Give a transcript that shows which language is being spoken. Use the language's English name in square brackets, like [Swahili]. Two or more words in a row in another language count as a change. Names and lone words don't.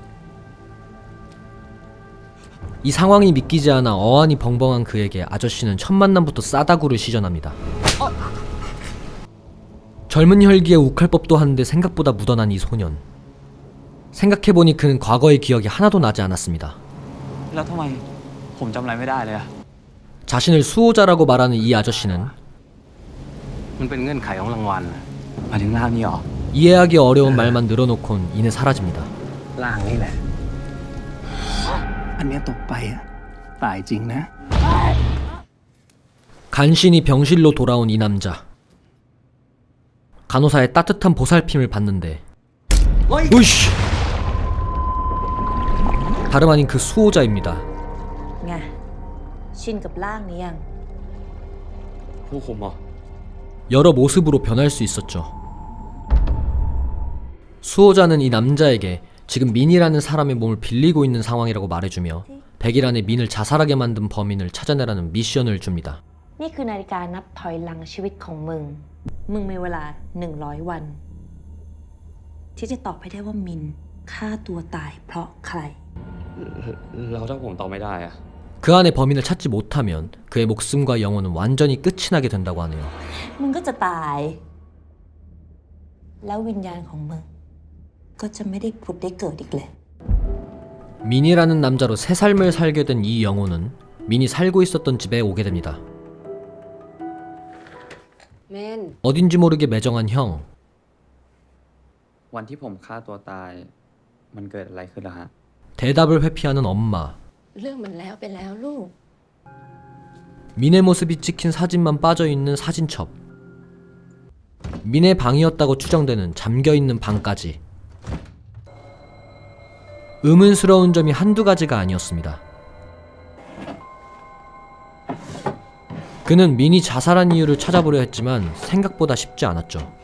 [Korean] 이 상황이 믿기지 않아 어안이 벙벙한 그에게 아저씨는 첫 만남부터 싸다구를 시전합니다. 젊은 혈기에 욱할 법도 한데 생각보다 묻어난 이 소년. 생각해보니 그는 과거의 기억이 하나도 나지 않았습니다. [Thai] แล้วทำไมผมจำอะไรไม่ได้เลยอะ [Korean] 자신을 수호자라고 말하는 이 아저씨는 [Thai] มันเป็นเงื่อนไขของรางวัลหมายถึงร่างนี้เหรอ [Korean] 이해하기 어려운 말만 늘어놓곤 이내 사라집니다. [Thai] ร่างนี่แหละอันเนี้ยตกไปอะตายจริงนะ [Korean] 간신히 병실로 돌아온 이 남자. 간호사의 따뜻한 보살핌을 받는데 으이씨! 다름 아닌 그 수호자입니다. [Thai] ไงชินกับร่างนี้ยัง ผู้คุมเหรอ [Korean] 여러 모습으로 변할 수 있었죠. 수호자는 이 남자에게 지금 민이라는 사람의 몸을 빌리고 있는 상황이라고 말해주며 100일 안에 민을 자살하게 만든 범인을 찾아내라는 미션을 줍니다. [Thai] นี่คือนาฬิกานับถอยหลังชีวิตของมึง มึงมีเวลา100 วัน ที่จะตอบให้ได้ว่ามินฆ่าตัวตายเพราะใคร แล้วถ้าผมตอบไม่ได้อะ [Korean] 그 안에 범인을 찾지 못하면 그의 목숨과 영혼은 완전히 끝이 나게 된다고 하네요. [Thai] มึงก็จะตาย แล้ววิญญาณของมึงก็จะไม่ได้ผุดได้เกิดอีกเลย [Korean] 민이라는 남자로 새 삶을 살게 된 이 영혼은 민이 살고 있었던 집에 오게 됩니다. [Thai] เมน [Korean] 어딘지 모르게 매정한 형. [Thai] วันที่ผมฆ่าตัวตายมันเกิดอะไรขึ้นล่ะฮะ [Korean] 대답을 회피하는 엄마. [Thai] เรื่องมันแล้วไปแล้วลูก [Korean] 민의 모습이 찍힌 사진만 빠져있는 사진첩. 민의 방이었다고 추정되는 잠겨있는 방까지. 의문스러운 점이 한두 가지가 아니었습니다. 그는 민이 자살한 이유를 찾아보려 했지만 생각보다 쉽지 않았죠.